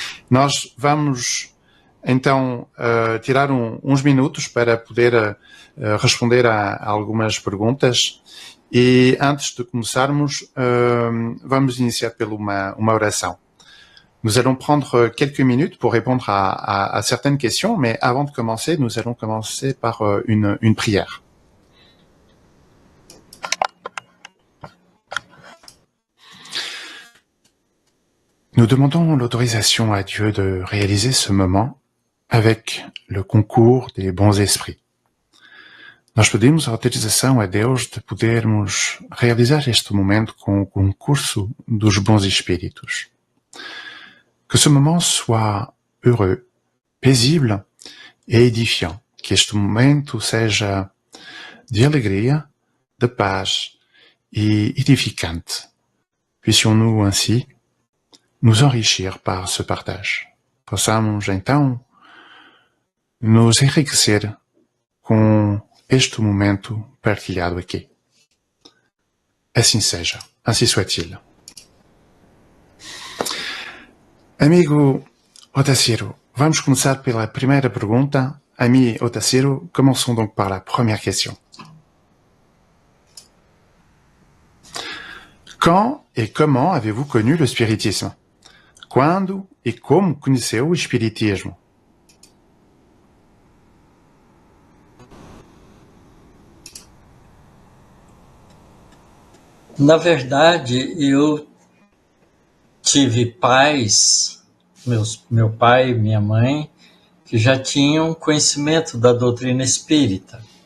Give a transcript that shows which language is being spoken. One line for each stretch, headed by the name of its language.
Portuguese: Nós vamos então tirar uns minutos para poder responder a algumas perguntas e antes de começarmos vamos iniciar por uma oração.
French: Nous allons prendre quelques minutes pour répondre à certaines questions, mais avant de commencer, nous allons commencer par une prière. Nous demandons l'autorisation à Dieu de réaliser ce moment avec le concours des bons esprits.
Portuguese: Nós pedimos a autorização a Deus de podermos realizar este momento com o concurso dos bons espíritos.
French: Que ce moment soit heureux, paisible et édifiant.
Portuguese: Que este momento seja de alegria, de paz e edificante.
French: Puissions-nous ainsi nous enrichir par ce partage.
Portuguese: Possamos então nos enriquecer com este momento partilhado aqui. Assim seja,
French: assim soit-il.
Portuguese: Amigo Otacílio, vamos começar pela primeira pergunta.
French: Ami Otacílio, commençons donc par la première question. Quand et comment avez-vous connu le spiritisme?
Portuguese: Quando e como conheceu o espiritismo? Na verdade, eu tive pais, meu pai e minha mãe, que já tinham conhecimento da doutrina espírita.